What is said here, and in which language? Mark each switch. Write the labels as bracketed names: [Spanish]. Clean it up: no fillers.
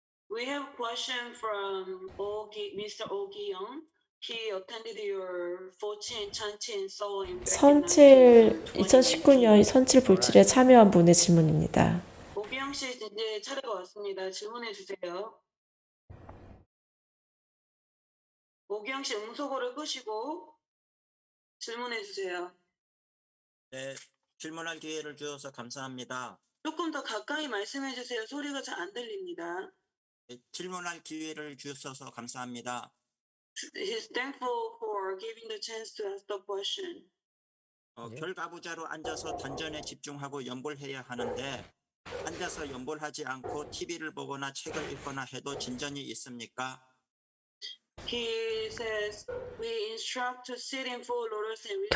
[English] We have a question from Mr. Oh Gi-young. He attended your 14 Chantin Sewing back in [Korean] 2019년 선칠 불칠에 참여한 분의 질문입니다. 오기영 씨 이제 차례가 왔습니다. 질문해 주세요. 오기영 씨 음소거를 끄시고 질문해 주세요. 네, 질문할 기회를 주셔서 감사합니다. 조금 더 가까이 말씀해 주세요. 소리가 잘 안 들립니다. 네, 질문할 기회를 주셔서 감사합니다. [English] He's thankful for giving the chance to ask the question. [Korean] 결과부자로 앉아서 단전에 집중하고 연볼해야 하는데 앉아서 연볼하지 않고 TV를 보거나 책을 읽거나 해도 진전이 있습니까? [English] He says we instruct to sit in full lotus and